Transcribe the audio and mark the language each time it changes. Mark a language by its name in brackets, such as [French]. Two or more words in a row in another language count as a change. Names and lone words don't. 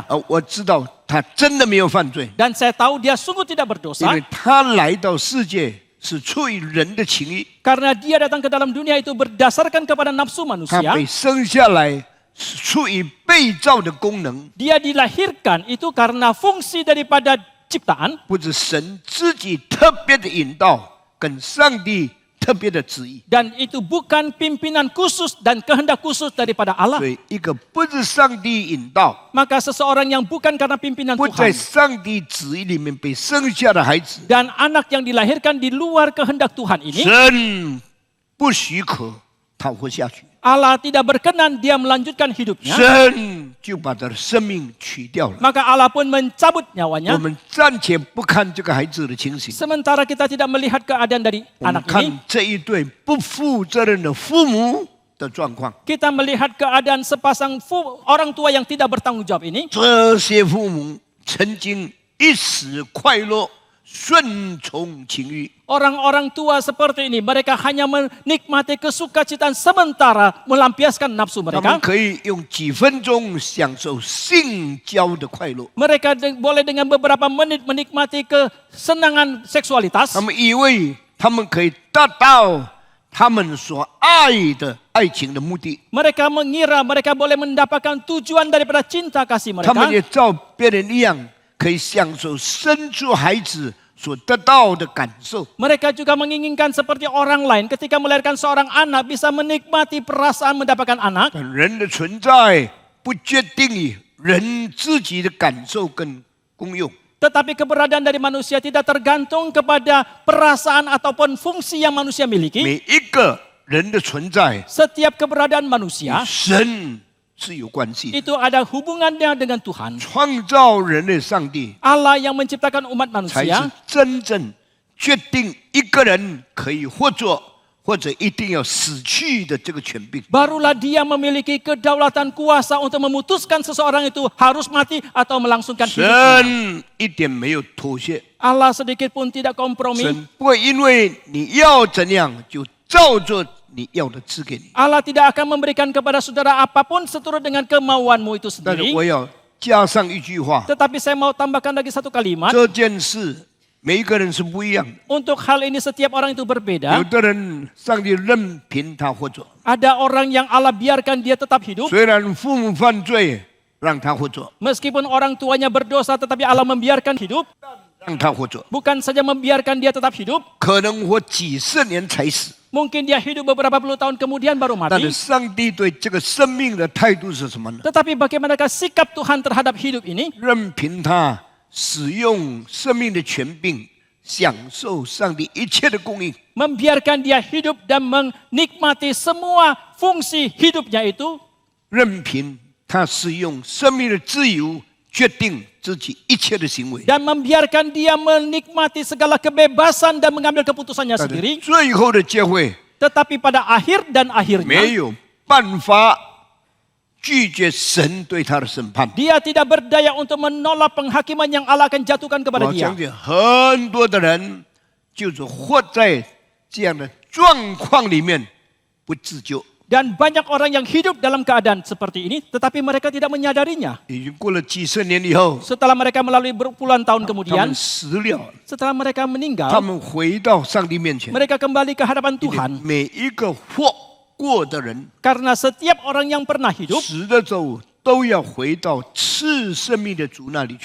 [Chinese] 我知道他真的没有犯罪， [Indonesian] Dan saya tahu dia sungguh tidak [Chinese] 因 [Indonesian] berdosa [Chinese] 为他来到世界是出于人的情意， [Indonesian] karena dia datang ke dalam dunia itu berdasarkan kepada nafsu [Chinese] 他 [Indonesian] manusia. [Chinese] 被生下来是出于被造的功能， [Indonesian] Dia dilahirkan itu karena fungsi daripada ciptaan, [Chinese] 不是神自己特别的引导，跟上帝特别的旨意。 [Indonesian] dan itu bukan pimpinan khusus dan kehendak khusus daripada Allah. [Chinese] 所以，一个不是上帝引导， [Indonesian] Maka seseorang yang bukan karena pimpinan [Chinese] 不在 [Indonesian] Tuhan [Chinese] 上帝旨意里面被生下的孩子， [Indonesian] dan anak yang dilahirkan di luar kehendak Tuhan ini, [Chinese] 神不许可他活下去， [Indonesian] Allah tidak berkenan dia melanjutkan hidupnya. [Chinese] 神就把他的生命取掉了。 [Indonesian] Maka Allah pun mencabut [Chinese] 我 [Indonesian] nyawanya. [Chinese] 们暂且不看这个孩子的情形， [Indonesian] Sementara kita tidak melihat keadaan dari [Chinese] 我们 [Indonesian] anak [Chinese] 看 [Indonesian] ini, [Chinese] 这一对不负责任的父母的状况。 [Indonesian] kita melihat keadaan sepasang orang tua yang tidak bertanggung jawab ini. [Chinese] 这些父母曾经一时快乐，顺从情欲， [Indonesian] Orang-orang tua seperti ini, mereka hanya menikmati kesukacitaan sementara melampiaskan nafsu [Chinese] 他们 [Indonesian] mereka. [Chinese] 可以用几分钟享受性交的快乐。 [Indonesian] Mereka boleh dengan beberapa menit menikmati kesenangan seksualitas. [Chinese] 他们以为他们可以达到他们所爱的爱情的目的， [Indonesian] Mereka mengira mereka boleh mendapatkan tujuan daripada cinta kasih [Chinese] 他们 [Indonesian] mereka. [Chinese] 也照别人一样，可以享受生出孩子所得到的感受。 [Indonesian] Mereka juga menginginkan seperti orang lain ketika melahirkan seorang anak bisa menikmati perasaan mendapatkan anak. [Chinese] 但人的存在不决定于人自己的感受跟功用， [Indonesian] Tetapi keberadaan dari manusia tidak tergantung kepada perasaan ataupun fungsi yang manusia miliki. [Chinese] 每一个人的存在 [Indonesian] Setiap keberadaan [Chinese] 与 [Indonesian] manusia [Chinese] 神是有关系的。 [Indonesian] itu ada hubungannya dengan Tuhan. [Chinese] 创造人的上帝 [Indonesian] Allah yang menciptakan umat [Chinese] 才是 [Indonesian] manusia [Chinese] 真正决定一个人可以活着，或者一定要死去的这个权柄。 [Indonesian] Barulah dia memiliki kedaulatan kuasa untuk memutuskan seseorang itu harus mati atau melangsungkan hidupnya. [Chinese] 神一点没有妥协， [Indonesian] Allah sedikit pun tidak kompromi. [Chinese] 神不会因为你要怎样就照着你要的赐给你。 [Indonesian] Allah tidak akan memberikan kepada saudara apapun seturut dengan kemauanmu itu [Chinese] 但是 [Indonesian] sendiri. [Chinese] 我要加上一句话， [Indonesian] Tetapi saya mau tambahkan lagi satu kalimat. [Chinese] 这件事每一个人是不一样的。 [Indonesian] Untuk hal ini setiap orang itu [Chinese] 有 [Indonesian] berbeda. [Chinese] 的人上帝任凭他活着， [Indonesian] Ada orang yang Allah biarkan dia tetap hidup. [Chinese] 虽然父母犯罪让他活着， [Indonesian] Meskipun orang tuanya berdosa tetapi Allah membiarkan hidup. [Chinese] 让他活着， [Indonesian] Bukan saja membiarkan dia tetap hidup. [Chinese] 可能活几十年才死。 [Indonesian] Mungkin dia hidup beberapa puluh tahun kemudian baru [Chinese] 但是 [Indonesian] mati. [Chinese] 上帝对这个生命的态度是什么呢？ [Indonesian] Tetapi bagaimanakah sikap Tuhan terhadap hidup ini? [Chinese] 任凭他使用生命的权柄，享受上帝一切的供应。 [Indonesian] Membiarkan dia hidup dan menikmati semua fungsi hidupnya itu. [Chinese] 任凭他使用生命的自由，决定自己一切的行为。 [Indonesian] Dan membiarkan dia menikmati segala kebebasan dan mengambil keputusannya [Chinese] 但是 [Indonesian] sendiri. [Chinese] 最后的结会 [Indonesian] Tetapi pada akhir dan [Chinese] 没 [Indonesian] akhirnya [Chinese] 有办法拒绝神对他的审判。 [Indonesian] dia tidak berdaya untuk menolak penghakiman yang Allah akan jatuhkan kepada [Chinese] 我 [Indonesian] dia. [Chinese] 相信很多的人就是活在这样的状况里面不自救， [Indonesian] Dan banyak orang yang hidup dalam keadaan seperti ini tetapi mereka tidak menyadarinya. [Chinese] 已经过了几十年以后， [Indonesian] Setelah mereka melalui berpuluhan tahun [Chinese] 他 [Indonesian] kemudian, [Chinese] 们死了， [Indonesian] setelah mereka [Chinese] 他 [Indonesian] meninggal, [Chinese] 们回到上帝面前。 [Indonesian] mereka kembali ke hadapan Tuhan. [Chinese] 每一个活过的人， [Indonesian] Karena setiap orang yang pernah hidup, [Chinese] 死的时候都要回到赐生命的主那里去。